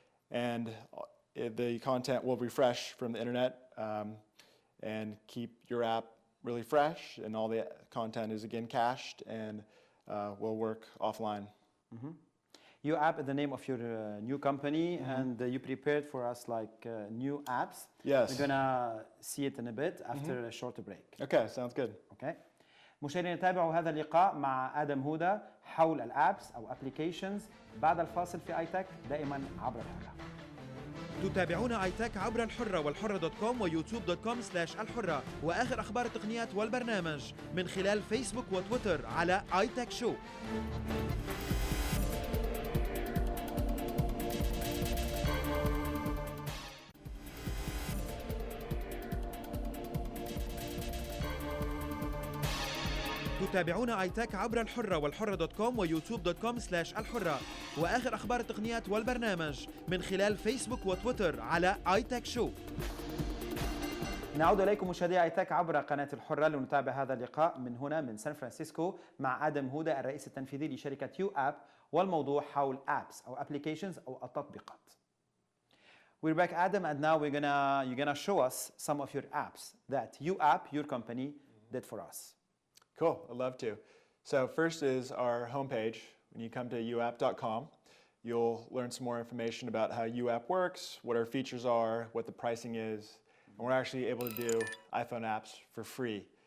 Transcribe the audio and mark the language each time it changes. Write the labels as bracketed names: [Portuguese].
[English] And the content will refresh from the internet and keep your app really fresh, and all the content is again cached and will work offline. UApp is the name of your new company, and you prepared for us like new apps. Yes. We're gonna see it in a bit after a short break. Okay, sounds good. Okay. [Arabic] مشاهدينا تابعوا هذا اللقاء مع آدم هودا حول الابس او ابلكيشنز بعد الفاصل في اي تك دائما عبر الحرة. تتابعون اي تك عبر الحرة والحرة دوت كوم ويوتيوب.com/الحرة واخر اخبار التقنيات والبرنامج من خلال فيسبوك وتويتر على اي تك شو. تتابعون اي تك عبر الحرة والحرة دوت كوم ويوتيوب.com/الحرة واخر اخبار التقنيات والبرنامج من خلال فيسبوك وتويتر على اي تك شو. نعود اليكم مشاهدي اي تك عبر قناة الحرة لنتابع هذا اللقاء من هنا من سان فرانسيسكو مع آدم هودا الرئيس التنفيذي لشركة يو اب والموضوع حول apps او applications او التطبيقات. [English] We're back Adam and now you're gonna show us some of your apps that you app your company did for us. Cool, I'd love to. So first is our homepage. When you come to uapp.com, you'll learn some more information about how UApp works, what our features are, what the pricing is, and we're actually able to do iPhone apps for free.